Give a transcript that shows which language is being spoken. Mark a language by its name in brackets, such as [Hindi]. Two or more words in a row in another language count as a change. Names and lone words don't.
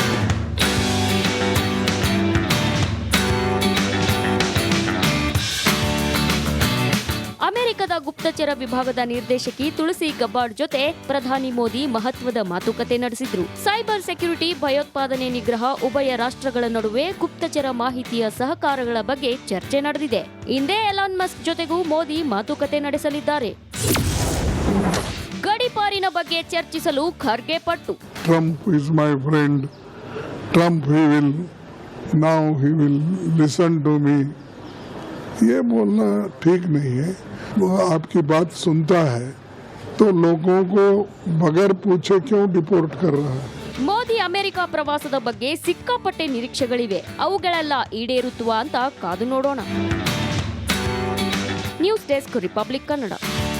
[Kannada] ಅಮೆರಿಕದ ಗುಪ್ತಚರ ವಿಭಾಗದ ನಿರ್ದೇಶಕಿ ತುಳಸಿ ಗಬ್ಬಾರ್ಡ್ ಜೊತೆ ಪ್ರಧಾನಿ ಮೋದಿ ಮಹತ್ವದ ಮಾತುಕತೆ ನಡೆಸಿದ್ರು. [English] cyber security, [Kannada] ಭಯೋತ್ಪಾದನೆ ನಿಗ್ರಹ, ಉಭಯ ರಾಷ್ಟ್ರಗಳ ನಡುವೆ ಗುಪ್ತಚರ ಮಾಹಿತಿಯ ಸಹಕಾರಗಳ ಬಗ್ಗೆ ಚರ್ಚೆ ನಡೆದಿದೆ. ಇಂದೇ ಎಲಾನ್ ಮಸ್ಕ್ ಜೊತೆಗೂ ಮೋದಿ ಮಾತುಕತೆ ನಡೆಸಲಿದ್ದಾರೆ. ಗಡಿಪಾರಿನ ಬಗ್ಗೆ ಚರ್ಚಿಸಲು ಖರ್ಗೆ ಪಟ್ಟು. [English] Trump is my friend. Trump he will listen to me. [Hindi] ये बोलना ठीक नहीं है. वो आपकी बात सुनता है तो लोगों को बगैर पूछे क्यों डिपोर्ट कर रहा है? [Kannada] ಮೋದಿ ಅಮೆರಿಕ ಪ್ರವಾಸದ ಬಗ್ಗೆ ಸಿಕ್ಕಾಪಟ್ಟೆ ನಿರೀಕ್ಷೆಗಳಿವೆ. ಅವುಗಳೆಲ್ಲ ಈಡೇರುತ್ತವ ಅಂತ ಕಾದು ನೋಡೋಣ. [English] news desk, [Kannada] ರಿಪಬ್ಲಿಕ್ ಕನ್ನಡ.